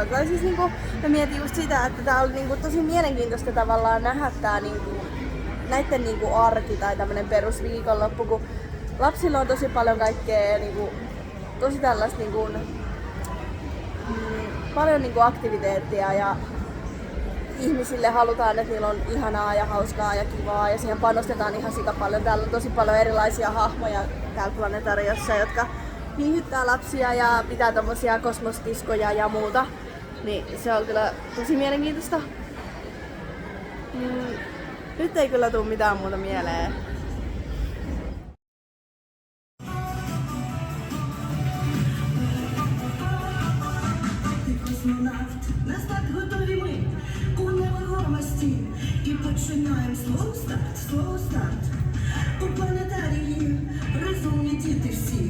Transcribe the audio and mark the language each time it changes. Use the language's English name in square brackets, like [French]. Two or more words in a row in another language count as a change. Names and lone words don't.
[Finnish] Tai siis niinku, mä mietin just sitä, että tää oli niinku tosi mielenkiintoista tavallaan nähdä tää niinku, näitten niinku arki tai tämmönen perusviikonloppu, kun lapsilla on tosi paljon kaikkea niinku, tosi tällaista niinku, paljon niinku aktiviteettia ja ihmisille halutaan, että niillä on ihanaa ja hauskaa ja kivaa ja siihen panostetaan ihan sika paljon. Täällä on tosi paljon erilaisia hahmoja täällä planetariossa, jotka viihyttää lapsia ja pitää tommosia kosmostiskoja ja muuta. Niin se on kyllä tosi mielenkiintoista. Nyt ei kyllä tule mitään muuta mieleen. [Ukrainian] Назад готові ми у невагомості і починаємо слово старт. У планетарії розумні діти всі.